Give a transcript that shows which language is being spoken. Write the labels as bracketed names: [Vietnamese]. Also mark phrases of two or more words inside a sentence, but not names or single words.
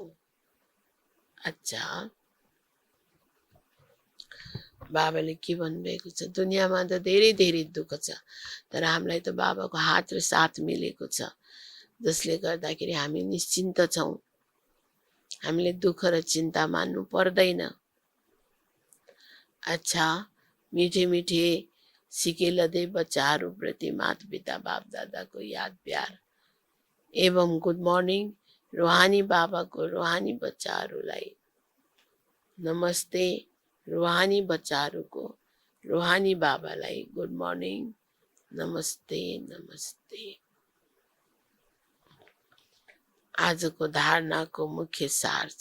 [Nepali] अच्छा, बाबाले के भन्नुभएको छ? दुनियाँमा त धेरै धेरै दुःख छ, तर हामीलाई त बाबाको हात र साथ मिलेको छ, जसले गर्दाखेरि हामी निश्चिन्त छौँ। हामीले दुःख र चिन्ता मान्नु पर्दैन। अच्छा, [Hindi] मिठे मिठे सिकेलदे [Nepali] बच्चाहरूप्रति माता पिता बाप दादाको याद प्यार एवं [English] good morning. [Nepali] रूहानी बाबाको रूहानी बच्चाहरूलाई नमस्ते। रूहानी बच्चाहरूको रूहानी बाबालाई [English] good morning, [Nepali] नमस्ते नमस्ते। आजको धारणाको मुख्य सार छ।